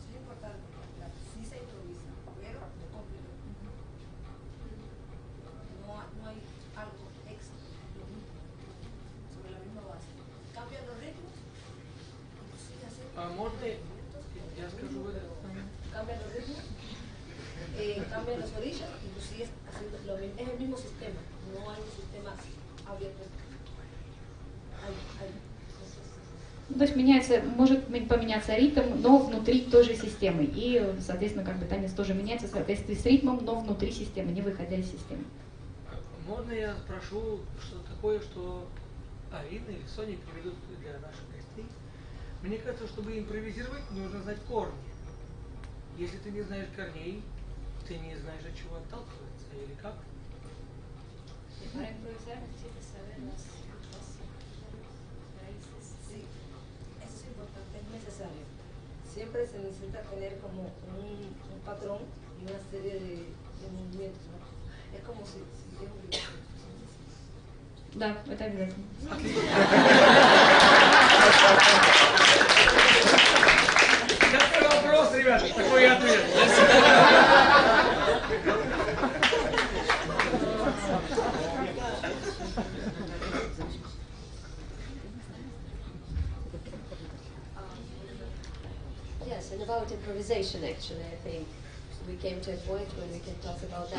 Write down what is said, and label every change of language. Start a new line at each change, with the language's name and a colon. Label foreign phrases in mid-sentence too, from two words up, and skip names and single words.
Russian: Можно я скажу в это?
Spanish: Cambian los ritmos, cambian los orillas y tú sigues haciendo lo mismo. Es el mismo sistema, no hay un sistema abierto.
Russian: То есть меняется, может поменяться ритм, но внутри той же системы. И, соответственно, как бы танец тоже меняется в соответствии с ритмом, но внутри системы, не выходя из системы. Можно я спрошу что-то такое, что Арина или Соня приведут для наших гостей? Мне кажется, чтобы импровизировать, нужно знать корни. Если ты не знаешь корней, ты не знаешь, от чего отталкиваться, или как?
Spanish: Para improvisar necesitas saber las raíces. Sí, eso es importante, es necesario. Siempre se necesita tener como un patrón y una serie de movimientos, ¿no? Es como si tienes un video.
Russian: Да, это обязательно. Такой вопрос, ребята, такой ответ.
English: Yes, and about improvisation, actually, I think we came to a point when we can talk about that.